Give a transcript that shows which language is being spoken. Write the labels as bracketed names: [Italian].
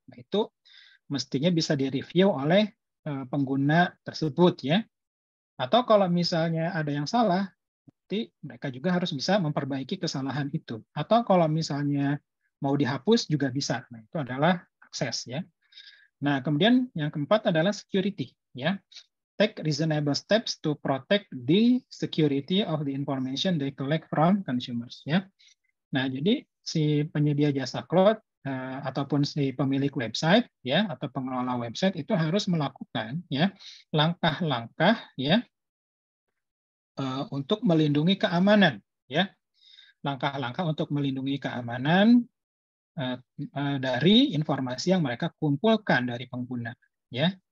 [Indonesian] Nah, itu mestinya bisa direview oleh pengguna tersebut ya. Atau kalau misalnya ada yang salah, nanti mereka juga harus bisa memperbaiki kesalahan itu. Atau kalau misalnya mau dihapus juga bisa. Nah, itu adalah akses ya. Nah, kemudian yang keempat adalah security ya. [English] Take reasonable steps to protect the security of the information they collect from consumers ya. [Indonesian] Nah, jadi si penyedia jasa cloud ataupun si pemilik website ya atau pengelola website itu harus melakukan ya langkah-langkah ya untuk melindungi keamanan ya. Langkah-langkah untuk melindungi keamanan dari informasi yang mereka kumpulkan dari pengguna ya.